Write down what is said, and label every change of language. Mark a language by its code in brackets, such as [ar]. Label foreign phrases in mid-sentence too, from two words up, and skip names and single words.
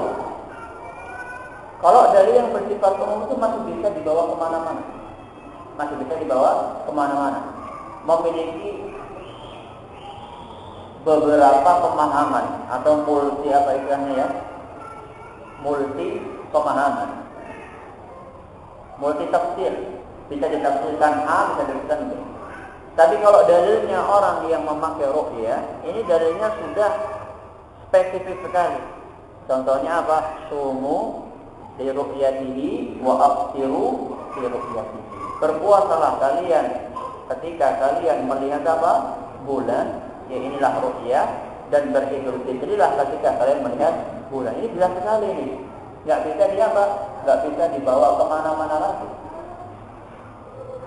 [id] Kalau dalil yang bersifat umum itu masih bisa dibawa kemana-mana, masih bisa dibawa kemana-mana, memiliki beberapa pemahaman atau multi apa istilahnya ya, multi pemahaman, multi tafsir, bisa ditafsirkan A, bisa ditafsirkan B. Tapi kalau dalilnya orang yang memakai ru'yah, ini dalilnya sudah spesifik sekali. Contohnya apa? [ar] صوموا لرؤيته وأفطروا لرؤيته. [id] Berpuasalah kalian ketika kalian melihat apa? Bulan, ya inilah ru'yah, dan beridul fitrilah ketika kalian melihat bulan. Ini jelas sekali ini. Nggak bisa nggak bisa dibawa kemana-mana lagi.